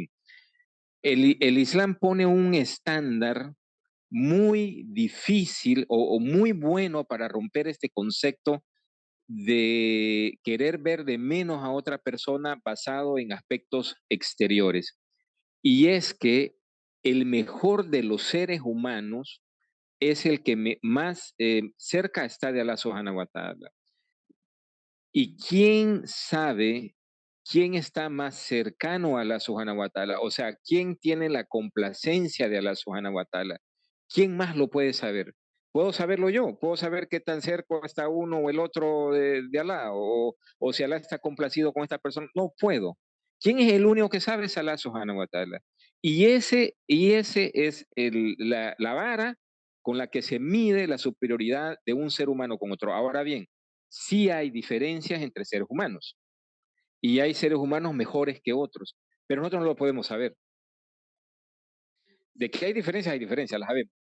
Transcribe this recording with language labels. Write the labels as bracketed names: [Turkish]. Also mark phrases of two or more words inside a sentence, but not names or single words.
[Spanish] El Islam pone un estándar muy difícil o muy bueno para romper este concepto de querer ver de menos a otra persona basado en aspectos exteriores. Y es que el mejor de los seres humanos es el que más cerca está de Allah [Arabic] سبحانه وتعالى. [Spanish] ¿Y quién sabe quién está más cercano a Allah [Arabic] سبحانه وتعالى? [Spanish] O sea, ¿quién tiene la complacencia de Allah [Arabic] سبحانه وتعالى? [Spanish] ¿Quién más lo puede saber? Puedo saberlo yo, puedo saber qué tan cerca está uno o el otro de Allah, o si Allah está complacido con esta persona. No puedo. ¿Quién es el único que sabe? Es Allah [Arabic] سبحانه وتعالى. [Spanish] Y ese es la vara con la que se mide la superioridad de un ser humano con otro. Ahora bien, sí hay diferencias entre seres humanos y hay seres humanos mejores que otros, pero nosotros no lo podemos saber. De que hay diferencias, las sabemos.